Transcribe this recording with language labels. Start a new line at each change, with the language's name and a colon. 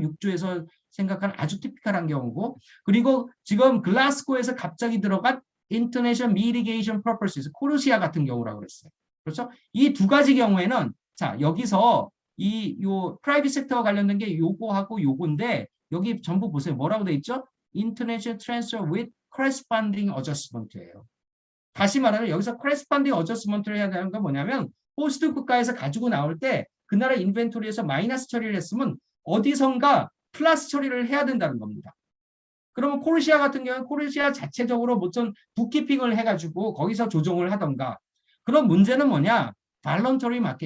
Korean: 6조에서 생각하는 아주 티피컬한 경우고 그리고 지금 글라스고에서 갑자기 들어간
English: international mitigation purposes
Korean: 코르시아 같은 경우라고 그랬어요. 그렇죠? 이 두 가지 경우에는 자 여기서 요 프라이빗 섹터와 관련된 게 요거하고 요건데 여기 전부 보세요. 뭐라고 돼 있죠?
English: International transfer with corresponding adjustment예요.
Korean: 다시 말하면 여기서 corresponding adjustment를 해야 되는 건 뭐냐면 호스트 국가에서 가지고 나올 때 그 나라 인벤토리에서 마이너스 처리를 했으면 어디선가 플러스 처리를 해야 된다는 겁니다. 그러면 코르시아 같은 경우는 코르시아 자체적으로 무슨 북키핑을 해가지고 거기서 조정을 하던가 그런 문제는 뭐냐? 발런터리 마켓.